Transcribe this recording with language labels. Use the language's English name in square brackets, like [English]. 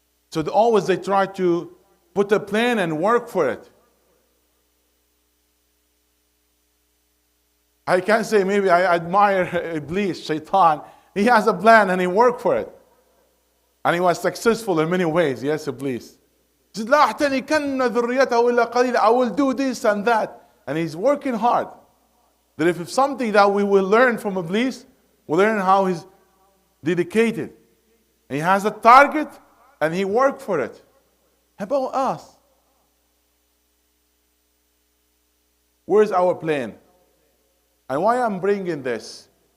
[English] So always they try to put a plan and work for it. I can say maybe I admire Iblis, Shaitan. He has a plan and he worked for it. And he was successful in many ways. Yes, Iblis. He said, [Arabic] لا أحتنكن ذريته إلا قليلا. [English] I will do this and that. And he's working hard. That if it's something that we will learn from Iblis, we'll learn how he's dedicated. And he has a target and he worked for it. How about us? Where's our plan? And why I'm bringing this?